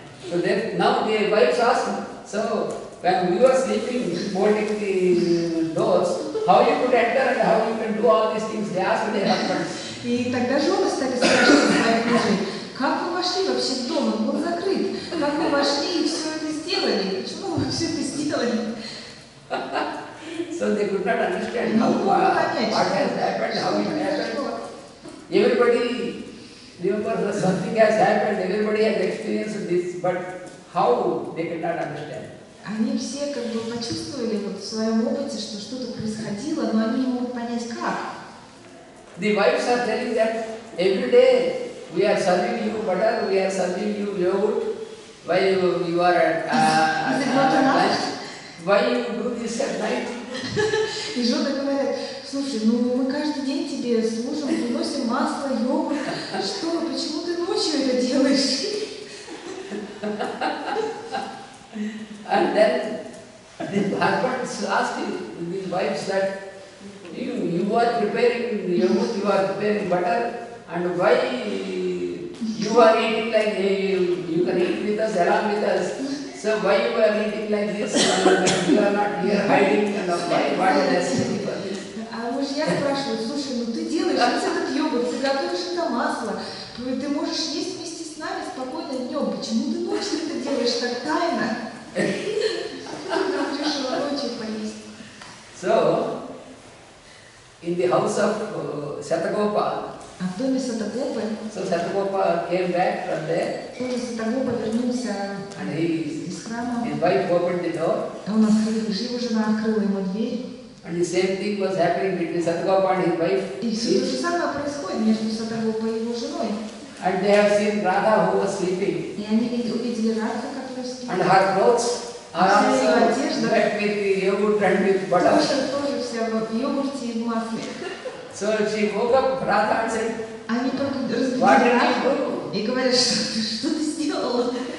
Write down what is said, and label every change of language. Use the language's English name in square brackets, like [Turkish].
[English] So then now the wives ask, so when we were sleeping, bolting the doors, how you could enter and how you can do all these things? They asked their husbands. [Russian] И тогда жены стали спрашивать своих мужей, как вы вошли вообще в дом, он был закрыт, как вы вошли и все это сделали, почему вы все это сделали? [English] So they could not understand what has happened, how it happened. Everybody remembers that something has happened, everybody has experienced this, but how they cannot understand. [Russian] Они все как бы почувствовали вот в своем опыте, что что-то происходило, но они не могут понять, как. [English] The wives are telling that every day we are serving you butter, we are serving you yogurt, while you are at lunch. Why you do this at night? [Russian] И жены говорят, слушай, ну мы каждый день тебе служим, приносим масло, йогурт, что, почему ты ночью это делаешь? [English] And then the husbands asked the wives that you are preparing yogurt, you are preparing butter, and why you are eating like you can eat with us, along with us. So why you are eating like this, and you are not here hiding, and why, what is necessary for this? [Russian] А мужья спрашивают, слушай, ну ты делаешь весь этот йогурт, ты готовишь это масло, ты можешь есть вместе с нами спокойно днем, почему ты ночью это делаешь так тайно? А ты вдруг решила ночью поесть? [English] So, in the house of Satagopal, [Russian] А в доме Сатагопы, [English] so Satagopal came back from there, [Russian] тоже Сатагопа вернулся [English] and [Russian] из храма, [English] his wife opened the door, [Russian] он открыл, его жена открыла ему дверь, [English] and the same thing was happening between Satagopal and his wife. [Russian] и все то же самое происходит между Сатагопой и его женой. [English] And they have seen Radha who was sleeping, [Russian] И они увидели Радху, которая спит. [English] and her clothes are also wet with yogurt and with butter. [Russian] Тоже вся в йогурте и в масле. [English] So she woke up Radha and said, [Russian] Они только разбудили [English] what did you [Russian] Радху [English] do? [Russian] и говорят, что ты сделала?